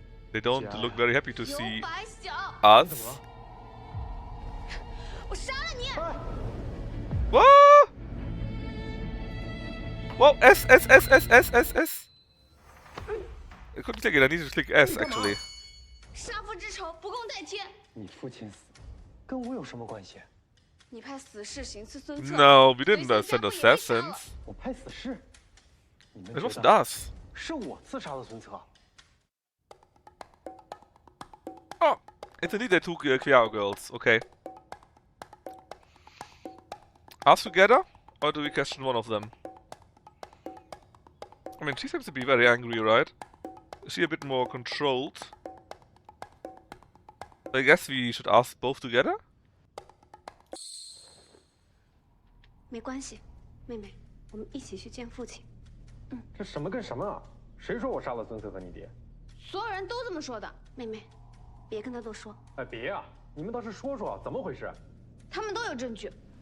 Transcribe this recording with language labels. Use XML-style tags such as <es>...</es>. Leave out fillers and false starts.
<en>They don't look very happy to see us.</en> <zh>我杀了你</zh> <en>！What? Whoa, S. I couldn't click it, I needed to click S actually.</en> <zh>杀父之仇，不共戴天。你父亲死，跟我有什么关系？你派死士行刺孙策。</zh> <en>No, we didn't send assassins.</en> <zh>我派死士？</zh> <en>It wasn't us.</en> <zh>是我刺杀了孙策。</zh> <en>Oh, it's indeed the two Kiao girls. Okay. Us together, or do we question one of them? I mean, she seems to be very angry, right? Is she a bit more controlled? I guess we should ask both together?</en> <zh>没关系，妹妹，我们一起去见父亲。这什么跟什么啊？谁说我杀了孙策和你爹？所有人都这么说的。妹妹，别跟他多说。哎，别啊！你们倒是说说，怎么回事？他们都有证据，</zh>